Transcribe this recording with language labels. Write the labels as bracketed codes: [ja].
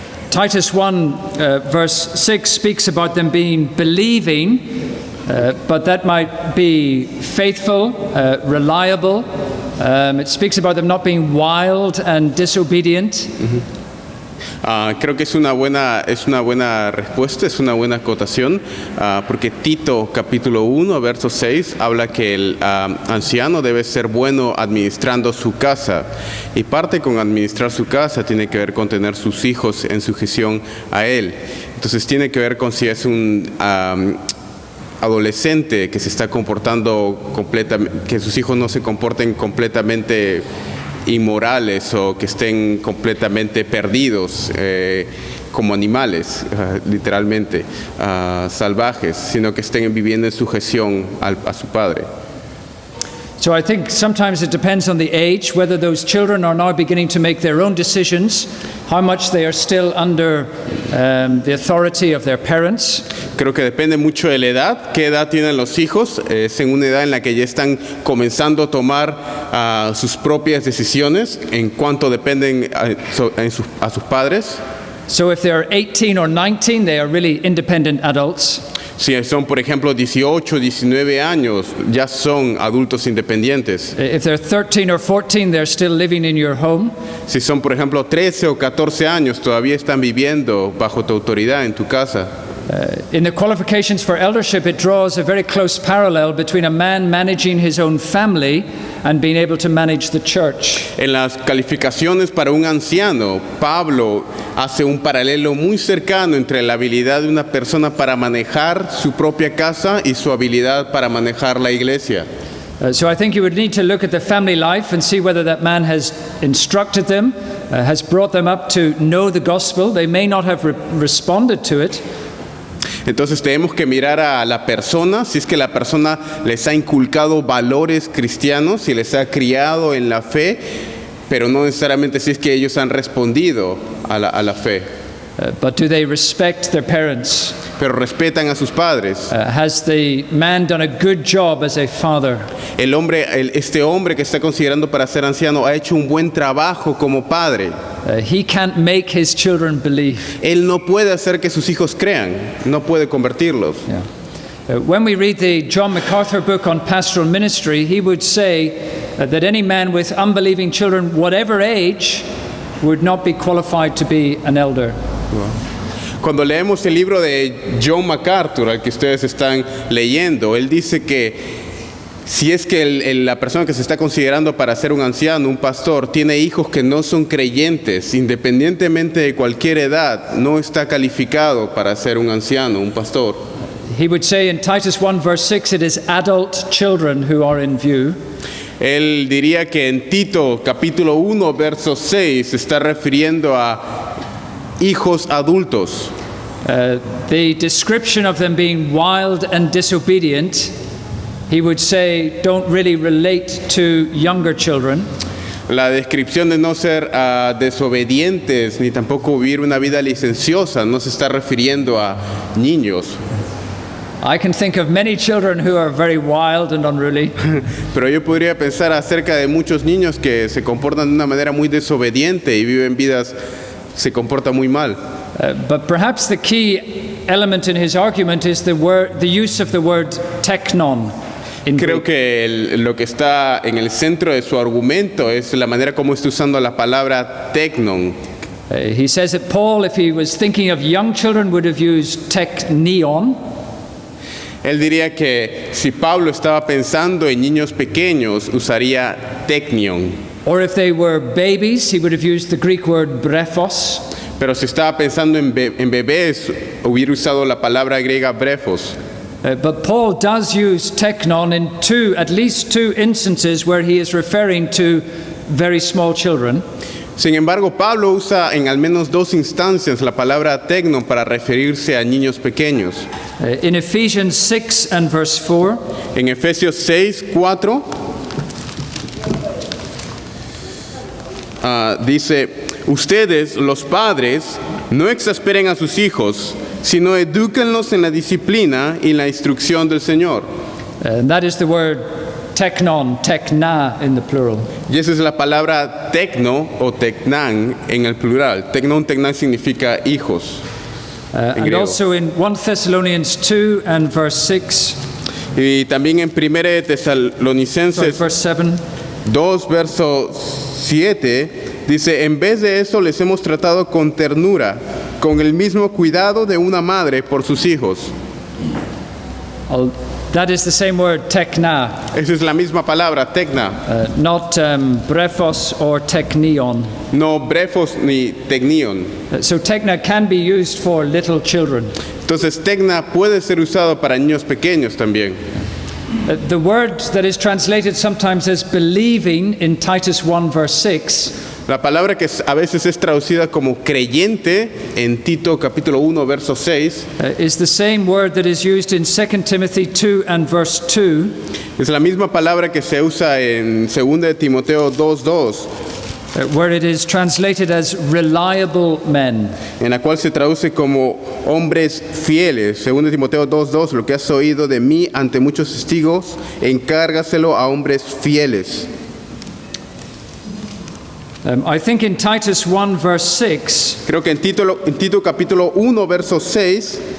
[en] Titus 1 verse 6 speaks about them being believing, but that might be faithful, reliable. It speaks about them not being wild and disobedient. [es] Creo que es una buena respuesta, es una buena acotación, porque Tito capítulo 1, verso 6, habla que el anciano debe ser bueno administrando su casa, y parte con administrar su casa tiene que ver con tener sus hijos en sujeción a él. Entonces tiene que ver con si es un adolescente que se está comportando completamente, que sus hijos no se comporten completamente inmorales o que estén completamente perdidos como animales, literalmente salvajes, sino que estén viviendo en sujeción a su padre. [en] So I think sometimes it depends on the age, whether those children are now beginning to make their own decisions, how much they are still under the authority of their parents. [es] Creo que depende mucho de la edad, qué edad tienen los hijos, es en una edad en la que ya están comenzando a tomar sus propias decisiones en cuanto dependen a sus padres. [en] So if they're 18 or 19, they are really independent adults. [es] Si son, por ejemplo, 18, 19 años, ya son adultos independientes. [en] If they're 13 or 14, they're still living in your home. [es] Si son, por ejemplo, 13 o 14 años, todavía están viviendo bajo tu autoridad en tu casa. [en] In the qualifications for eldership, it draws a very close parallel between a man managing his own family and being able to manage the church. [es] En las calificaciones para un anciano, Pablo hace un paralelo muy cercano entre la habilidad de una persona para manejar su propia casa y su habilidad para manejar la iglesia. [en] So I think you would need to look at the family life and see whether that man has instructed them, has brought them up to know the gospel. They may not have responded to it. [es] Entonces tenemos que mirar a la persona, si es que la persona les ha inculcado valores cristianos, si les ha criado en la fe, pero no necesariamente si es que ellos han respondido a la fe. [en] But do they respect their parents? [es] Pero respetan a sus padres. [en] Has the man done a good job as a father? [es] Este hombre que está considerando para ser anciano ha hecho un buen trabajo como padre. [en] He can't make his children believe. [es] Él no puede hacer que sus hijos crean, no puede convertirlos. [en] Yeah. When we read the John MacArthur book on pastoral ministry, he would say that any man with unbelieving children, whatever age, would not be qualified to be an elder. [es] Cuando leemos el libro de John MacArthur, al que ustedes están leyendo, él dice que si es que la persona que se está considerando para ser un anciano, un pastor, tiene hijos que no son creyentes, independientemente de cualquier edad, no está calificado para ser un anciano, un pastor. [en] He would say in Titus 1 verse 6, it is adult children who are in view. [es] Él diría que en Tito capítulo 1 verso 6 se está refiriendo a hijos adultos. [en] The description of them being wild and disobedient, he would say, don't really relate to younger children. [es] La descripción de no ser desobedientes ni tampoco vivir una vida licenciosa no se está refiriendo a niños. [en] I can think of many children who are very wild and unruly. [es] Pero yo podría pensar acerca de muchos niños que se comportan de una manera muy desobediente y viven vidas, se comportan muy mal. [en] But perhaps the key element in his argument is the use of the word teknon in [es] Creo [en] Greek. [es] que lo que está en el centro de su argumento es la manera como está usando la palabra teknon. [en] He says that Paul, if he was thinking of young children, would have used teknion. [es] Él diría que si Pablo estaba pensando en niños pequeños, usaría teknion. [en] Or if they were babies, he would have used the Greek word brephos. [es] Pero si estaba pensando en bebés, hubiera usado la palabra griega brephos. [en] But Paul does use teknon in at least two instances where he is referring to very small children. [es] Sin embargo, Pablo usa en al menos dos instancias la palabra teknon para referirse a niños pequeños. [en] In Ephesians 6 and verse 4, [es] En Efesios 6, 4, dice, ustedes, los padres, no exasperen a sus hijos, sino edúquenlos en la disciplina y la instrucción del Señor. [en] and that is the word teknon, tekna in the plural. [es] Y esa es la palabra tekno o teknan en el plural. Teknon, teknan significa hijos. En [en] And [es] griego. [en] also in 1 Thessalonians 2 and verse 6, [es] Y también en 1 [en] sorry, [es] Tesalonicenses [en] verse 7, [es] 2, verso 7, dice, en vez de eso les hemos tratado con ternura, con el mismo cuidado de una madre por sus hijos. [en] that is the same word tekna, [es] Esa es la misma palabra, tekna, [en] not brephos or teknion. [es] no brefos ni teknion. [en] So tekna can be used for little children. [es] Entonces, tekna puede ser usado para niños pequeños también. [en] The word that is translated sometimes as believing in Titus 1 verse 6 [es] La palabra que a veces es traducida como creyente en Tito capítulo 1, verso 6, [en] is the same word that is used in 2 Timothy 2 and verse 2, [es] es la misma palabra que se usa en 2 de Timoteo 2:2, [en] where it is translated as reliable men. [es] en la cual se traduce como hombres fieles. 2 de Timoteo 2:2, lo que has oído de mí ante muchos testigos, encárgaselo a hombres fieles. [en] I think in Titus 1 verse 6 [es] Creo que en Tito capítulo 1, verso 6,